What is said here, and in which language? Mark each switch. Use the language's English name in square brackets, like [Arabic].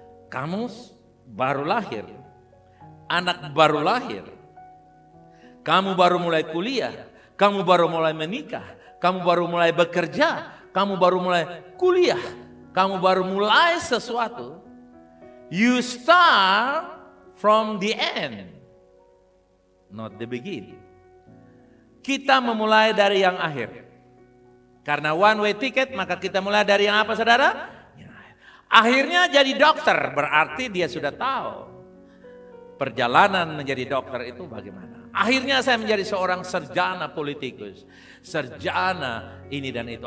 [Indonesian] Kamu baru lahir, anak baru lahir, kamu baru mulai kuliah, kamu baru mulai menikah, kamu baru mulai bekerja, kamu baru mulai kuliah, kamu baru mulai sesuatu. [English] You start from the end, not the beginning. [Indonesian] Kita memulai dari yang akhir. Karena [English] one way ticket, [Indonesian] maka kita mulai dari yang apa, saudara? Akhirnya jadi dokter, berarti dia sudah tahu perjalanan menjadi dokter itu bagaimana. Akhirnya saya menjadi seorang sarjana politikus, sarjana ini dan itu.